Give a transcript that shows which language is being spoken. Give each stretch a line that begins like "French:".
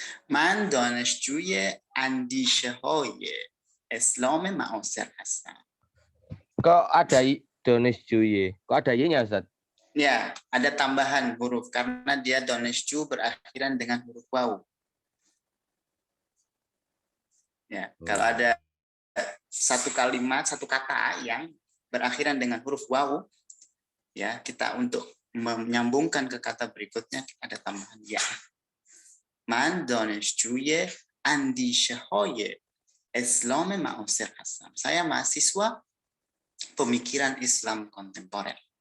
Persian: من دانشجوی اندیشه های اسلام معاصر هستم.
Indonesian: Kok ada Donesjuye? Kok ada y-nya Ustaz? Ya, ada tambahan huruf karena dia donesju berakhiran dengan huruf waw. Ya, kalau ada satu kalimat, satu kata yang berakhiran dengan huruf waw, ya kita untuk menyambungkan ke kata berikutnya ada tambahan ya.
Persian: من دانشجوی اندیشه‌های اسلام معاصر هستم.
Indonesian: Saya mahasiswa pemikiran Islam kontemporer.